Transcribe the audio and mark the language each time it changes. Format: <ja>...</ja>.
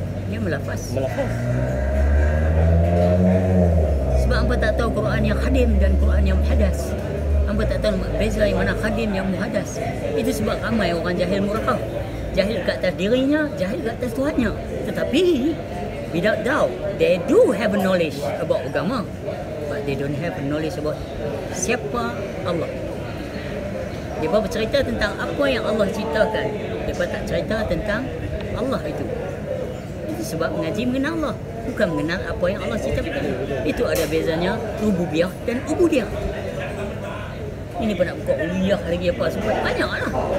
<ms>Dia melafaz. Sebab hangpa tak tahu Quran yang khadim dan Quran yang muhadas. Hangpa tak tahu beza yang mana khadim yang muhadas. Itu sebab ramai orang jahil murakab. Jahil kat atas dirinya, jahil kat atas Tuhannya. Tetapi</ms> <en>without doubt, they do have a knowledge about agama, but they don't have a knowledge about</en> <ms>siapa</ms> <en>Allah.</en> <ms>Dia bercerita tentang apa yang Allah ciptakan. Dia tak cerita tentang Allah itu. Itu sebab mengaji mengenal Allah, bukan mengenal apa yang Allah ciptakan. Itu ada bezanya rububiyah dan ubudiyah. Ini pun nak buka uluhiyah lagi apa semua. Banyak lah.</ms>